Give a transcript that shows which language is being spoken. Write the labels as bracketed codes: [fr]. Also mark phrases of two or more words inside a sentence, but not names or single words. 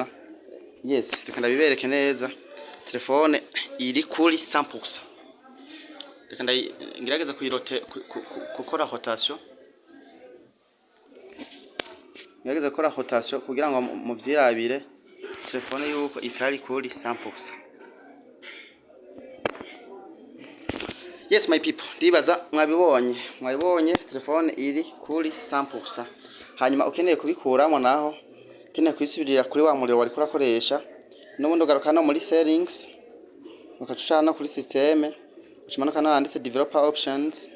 [rn] Yes, reka ndabibereke neza. Telefone iri kuri 100%. Reka ngerageza kuyirote gukora rotation. Ngerageza gukora rotation kugira ngo muvyirabire telefone yuko itari kuri 100%. [en] Yes my people, [rn] ndibaza mwabibonye telefone iri kuri 100%. Hanyuma ukeneye kubikuramo naho ukeneye kwisubirira kuri wa muriro wari kurakoresha n'ubundi ugaruka no muri settings ukacucana kuri system ukimanuka no handitse [en] developer options.